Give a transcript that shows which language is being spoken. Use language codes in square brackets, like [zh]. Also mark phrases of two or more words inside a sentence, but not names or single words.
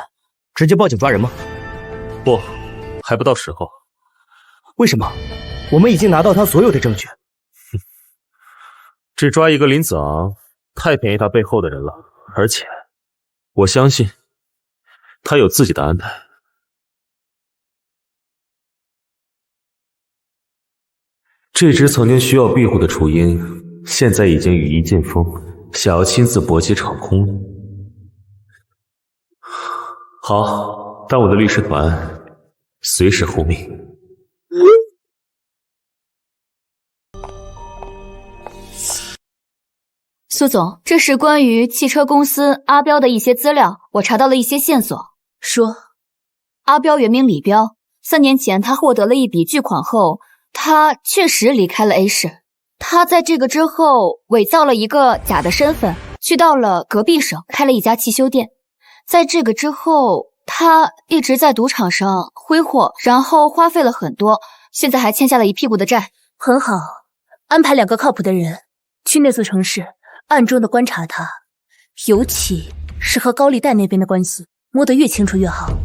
[zh] 直接報警抓人嗎？不，還不到時候。為什麼？我們已經拿到他所有的證據。只抓一個林子昂，太便宜他背後的人了。而且，我相信他有自己的安排。這隻曾經需要庇護的雛鷹， 現在已經羽翼漸豐，想要親自搏擊场空了。好，当我的律師團，隨時候命。蘇總，這是關於汽車公司阿彪的一些資料，我查到了一些線索。說，阿彪原名李彪，3年前他獲得了一筆巨款後，他確實離開了 A 市。他在這個之後偽造了一個假的身份，去到了隔壁省開了一家汽修店。在這個之後，他一直在賭場上揮霍，然後花費了很多，現在還欠下了一屁股的債。很好，安排2個靠譜的人去那座城市，暗中的觀察他，尤其是和高利貸那邊的關係，摸得越清楚越好。